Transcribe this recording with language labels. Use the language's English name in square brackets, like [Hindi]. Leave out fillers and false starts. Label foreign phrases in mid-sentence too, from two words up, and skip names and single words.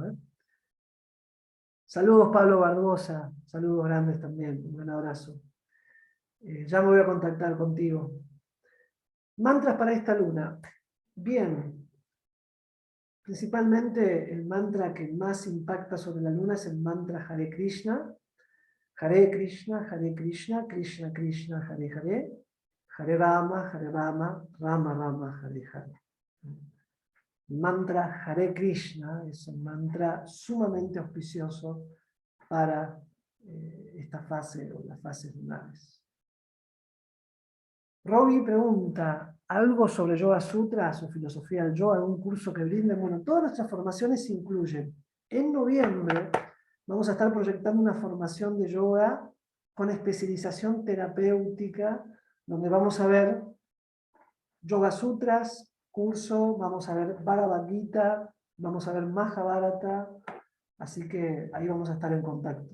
[Spanish] Saludos Pablo Barbosa, saludos grandes también, un gran abrazo. Ya me voy a contactar contigo. Mantras para esta luna. Bien, principalmente el mantra que más impacta sobre la luna es el mantra Hare Krishna. [Sanskrit] Hare Krishna, Krishna Krishna, Hare Hare, Hare Rama, Rama Rama, Hare Hare. [Spanish] El mantra Hare Krishna es un mantra sumamente auspicioso para esta fase o las fases lunares. Robbie pregunta, ¿algo sobre Yoga Sutras o filosofía del yoga, algún curso que brinden? Bueno, todas nuestras formaciones se incluyen. En noviembre vamos a estar proyectando una formación de yoga con especialización terapéutica, donde vamos a ver Yoga Sutras, curso, vamos a ver Bhagavad Gita, vamos a ver Mahabharata, así que ahí vamos a estar en contacto.